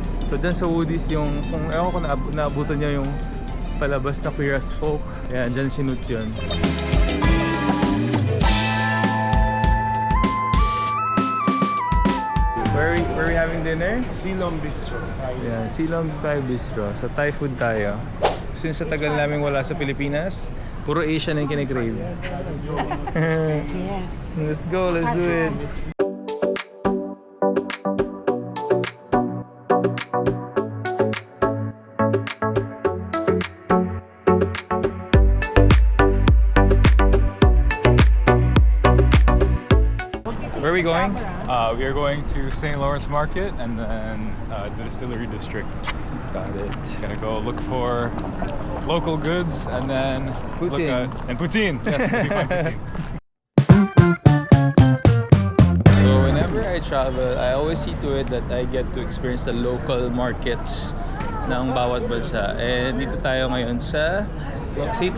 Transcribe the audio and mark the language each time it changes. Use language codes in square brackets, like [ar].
[tl] So dyan sa Woody's yung, kung ewan ko naabutan niya yung palabas na Queer as Folk. Ayan, dyan sinut yun. [en] Where are we having dinner? Silom Bistro. Yeah, Silom Thai Bistro. So Thai food [tl] tayo. Since sa tagal namin wala sa Pilipinas, puro Asian ang kinikrave. [en] Yes. Let's go, let's do it. Where are we going? We are going to St. Lawrence Market and then the Distillery District. Got it. Gonna go look for local goods and then look Poutine. at poutine. Yes, it'll be fun poutine. So whenever I travel, I always see to it that I get to experience the local markets [tl] ng bawat bansa. [en] And [tl] dito tayo ngayon sa St.